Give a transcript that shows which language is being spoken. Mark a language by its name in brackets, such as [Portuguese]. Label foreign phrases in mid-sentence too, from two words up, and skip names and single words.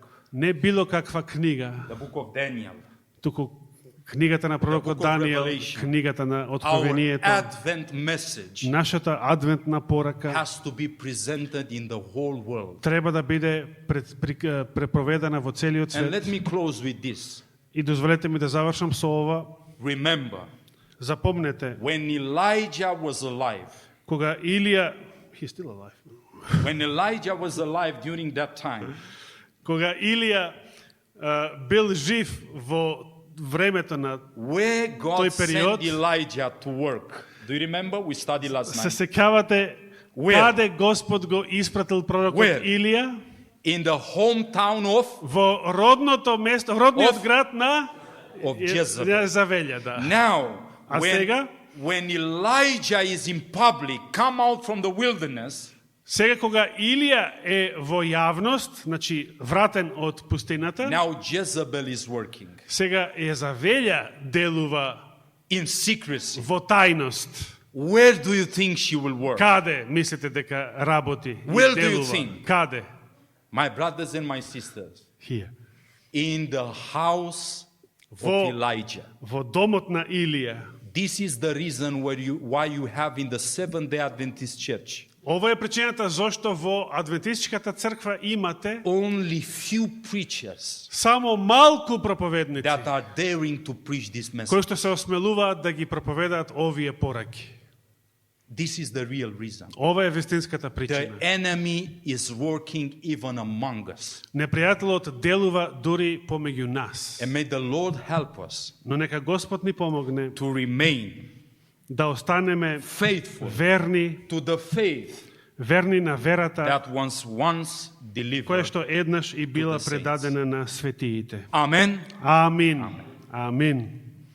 [Macedonian] Не било каква книга, [English] The book of Daniel. [Macedonian] туку книгата на пророкот [English] The book of [Macedonian] Даниел, [English] Revelation. [Macedonian] книгата на [English] Our [Macedonian] Откровението. [English] Advent message [Macedonian] Нашата адвентна порака [English] has to be presented in the whole world. [Macedonian] треба да биде препроведена во целиот [English] And let [Macedonian] свет. [English] me close with this. [Macedonian] И дозволете ми да завршам со ова. [English] Remember, [Macedonian] Запомнете, [English] when Elijah was alive, кога Илија, he's still alive. when Elijah was alive during that time, [Macedonian] Кога Илија бил жив во времето на [English] where God [Macedonian] Тој период- [English] sent Elijah to work. Do you remember? We studied last [Macedonian] се [English] night. [Macedonian] сеќавате [English] Where? [Macedonian] каде Господ го испратил пророкот [English] Where? [Macedonian] Илија? [English] In the hometown [Macedonian] Во родното место, родниот [English] Of- [Macedonian] град на [English] of Jezebel. [Macedonian] Завелја, да. [English] Now, [Macedonian] А [English] when, [Macedonian] сега? [English] when Elijah is in public, come out from the wilderness, [Macedonian] Сега кога Илија е во јавност, значи вратен од пустината, [English] now Jezebel is working [Macedonian] сега Завелја делува [English] in secrecy. [Macedonian] во тајност. [English] Where do you think she will work? [Macedonian] Каде мислите дека работи и [English] Where do you [Macedonian] делува? [English] think? [Macedonian] Каде? [English] My brothers and my sisters, Here. in the house of [Macedonian] Во- [English] Elijah. [Macedonian] Во домот на Илија. [English] This is the reason why you have in the Seventh-day Adventist Church [Macedonian] Ова е причината зошто во Адвентистичката црква имате [English] only few preachers [Macedonian] само малку проповедници [English] that are daring to preach this [Macedonian] кои [English] message. [Macedonian] што се осмелуваат да ги проповедаат овие пораки. [English] This is the real reason. [Macedonian] Ова е вистинската [English] The [Macedonian] причина. [English] enemy is working even among us. [Macedonian] Непријателот делува дури помеѓу нас. [English] And may the Lord help us [Macedonian] Но нека Господ ни помогне [English] to remain [Macedonian] да останеме [English] faithful [Macedonian] верни, [English] to the faith [Macedonian] верни на верата [English] that was once [Macedonian] која [English] delivered. [Macedonian] што еднаш и била [English] the saints. [Macedonian] предадена на светиите. [English] Amen. [Macedonian] Амин. Амин.